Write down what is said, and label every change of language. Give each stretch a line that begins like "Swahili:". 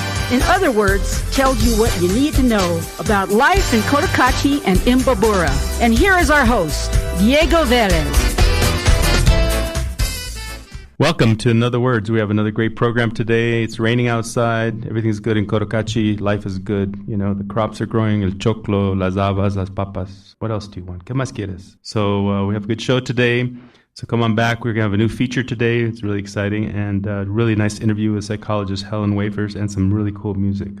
English: In other words, tells you what you need to know about life in Cotacachi and Imbabura. And here is our host, Diego Vélez. Welcome to Another Words. We have another great program today. It's raining outside. Everything's good in Cotacachi. Life is good. You know, the crops are growing.
Spanish: El choclo, las habas, las papas.
English: What else do you want?
Spanish: ¿Qué más quieres?
English: So we have a good show today. So come on back. We're going to have a new feature today. It's really exciting. And a really nice interview with psychologist Helen and some really cool music.